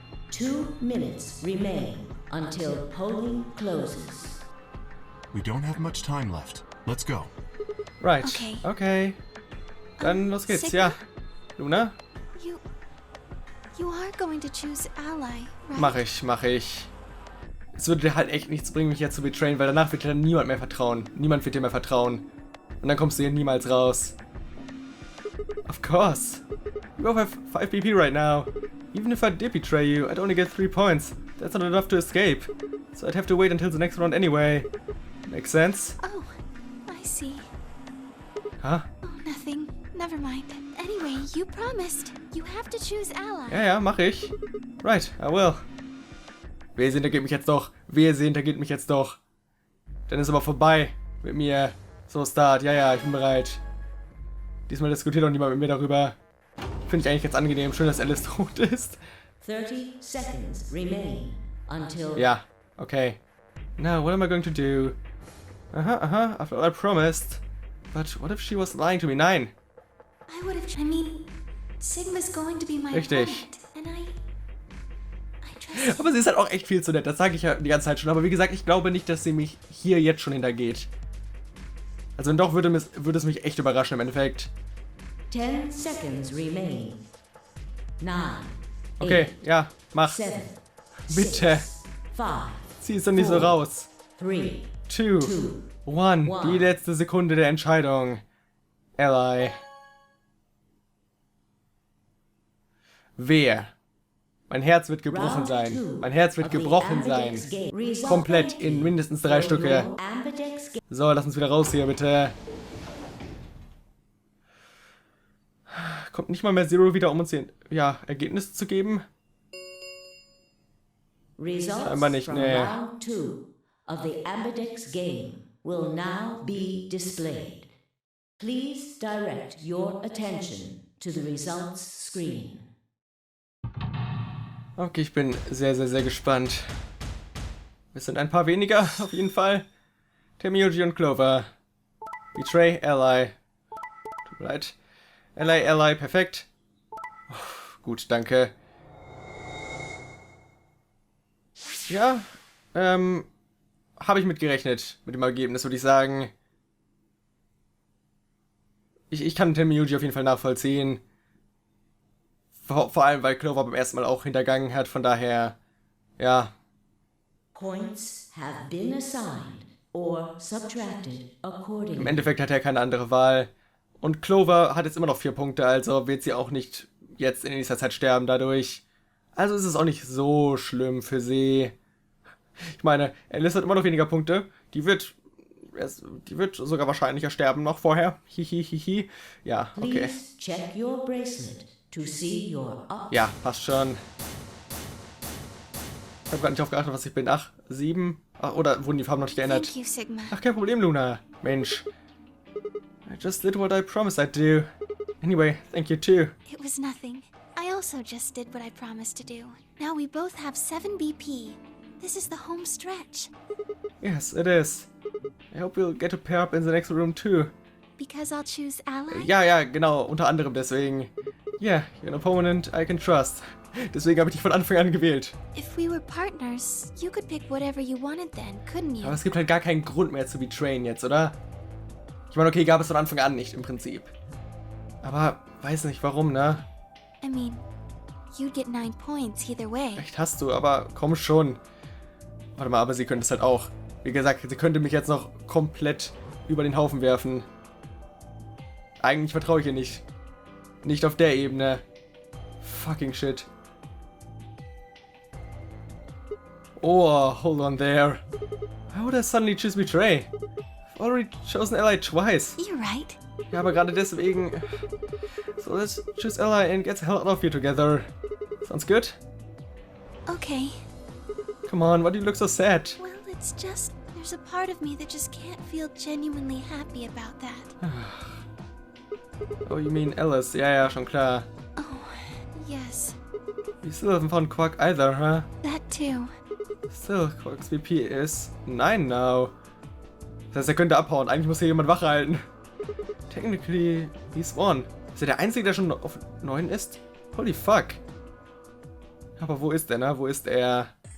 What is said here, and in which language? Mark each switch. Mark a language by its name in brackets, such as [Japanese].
[English] 2 minutes remain until polling closes. We don't have much time left. Let's go. Right. Okay. [German] Okay. Dann los geht's, Sigma? ja. Luna? [English] You are going to choose Ally, right? [German] Mach ich. Es würde dir halt echt nichts bringen, mich jetzt zu betrayen, weil danach wird dir dann niemand mehr vertrauen. Niemand wird dir mehr vertrauen. Und dann kommst du hier niemals raus. [English] Of course. You both have 5 BP right now. Even if I did betray you, I'd only get 3 points. That's not enough to escape. So I'd have to wait until the next round anyway. Makes sense? Oh, I see. Huh? Oh, nothing. Never mind. Anyway, you promised. You have to choose Ally. [German] Ja, mach ich. [English] Right, I will. [German] Wehe, hintergeht mich jetzt doch. Wehe, hintergeht mich jetzt doch. Dann ist aber vorbei mit mir. So, Start. Ja, ich bin bereit. Diesmal diskutiert doch niemand mit mir darüber. Finde ich eigentlich ganz angenehm. Schön, dass Alice tot ist. [English] 30 seconds remain until... Ja, okay. Now, what am I going to do? After all I promised. But what if she was lying to me? [German] Nein. [English] I would have... I mean, Sigma's going to be my [German] Richtig. [English] opponent, and I trust... [German] Aber sie ist halt auch echt viel zu nett. Das sage ich ja die ganze Zeit schon. Aber wie gesagt, ich glaube nicht, dass sie mich hier jetzt schon hintergeht. Also wenn doch, würde es mich echt überraschen im Endeffekt. [English] 10 seconds remain. 9. [German] Okay, ja, mach. [English] 7. [German] Bitte. [English] 5. [German] Zieh es doch nicht so raus. [English] 3. 2, 1. [German] Die letzte Sekunde der Entscheidung. Ally. Wer? Mein Herz wird gebrochen sein. Mein Herz wird gebrochen sein. Komplett in mindestens 3 Stücke. So, lass uns wieder raus hier, bitte. Kommt nicht mal mehr Zero wieder, um uns hier, Ergebnisse zu geben? Scheinbar nicht, nee. [English] Round 2 of the Ambidex game will now be displayed. Please direct your attention to the results screen. [German] Okay, ich bin sehr, sehr, sehr gespannt. Es sind ein paar weniger, auf jeden Fall. Temiyoji und Clover. Betray, Ally. Tut mir leid. Ally, perfekt. Gut, danke. Ja, habe ich mitgerechnet mit dem Ergebnis, würde ich sagen. Ich kann Temiyoji auf jeden Fall nachvollziehen. Vor allem, weil Clover beim ersten Mal auch hintergangen hat, von daher, ja. [English] Points have been assigned or subtracted accordingly. [German] Im Endeffekt hat er keine andere Wahl. Und Clover hat jetzt immer noch 4 Punkte, also wird sie auch nicht jetzt in nächster Zeit sterben dadurch. Also ist es auch nicht so schlimm für sie. Ich meine, Alice hat immer noch weniger Punkte. Die wird sogar wahrscheinlicher sterben noch vorher. Hihihihi. Ja, okay. [English] Please check your bracelet to see your options. [German] Ja, passt schon. Ich habe gar nicht drauf geachtet, was ich bin. Ach, 7. Ach, oder wurden die Farben noch nicht geändert? [English] Thank you, Sigma. [German] Ach, kein Problem, Luna. Mensch. [English] I just did what I promised I'd do. Anyway, thank you too. It was nothing. I also just did what I promised to do. Now we both have 7 BP. This is the home stretch. Yes, it is. I hope we'll get to pair up in the next room too. Because I'll choose ally? [German] Ja, genau, unter anderem deswegen. [English] Yeah, you're an opponent I can trust. [German] Deswegen habe ich dich von Anfang an gewählt. [English] If we were partners, you could pick whatever you wanted then, couldn't you? [German] Aber es gibt halt gar keinen Grund mehr zu betrayen jetzt, oder? Ich meine, okay, gab es von Anfang an nicht im Prinzip. Aber weiß nicht warum, ne? [English] I mean, you'd get 9 points either way. [German] Recht hast du, aber komm schon. Warte mal, aber sie könnte es halt auch. Wie gesagt, sie könnte mich jetzt noch komplett über den Haufen werfen. Eigentlich vertraue ich ihr nicht. Nicht auf der Ebene. [English] Fucking shit. Oh, hold on there. Why would I suddenly choose Betray? I've already chosen Ally twice. You're right. [German] Ja, aber gerade deswegen. [English] So let's choose Ally and get the hell out of here together. Sounds good? Okay. Come on, why do you look so sad? Well, it's just, there's a part of me that just can't feel genuinely happy about that. Oh, you mean Alice? [German] Ja, schon klar. [English] Oh, yes. You still haven't found Quark either, huh? That too. Still, Quark's VP is 9 now. [German] Das heißt, er könnte abhauen. Eigentlich muss hier jemand Wache halten. [English] Technically, he's 1. [German] Ist er der Einzige, der schon auf 9 ist? [English] Holy fuck. [German] Aber wo ist er, ne? Wo ist er?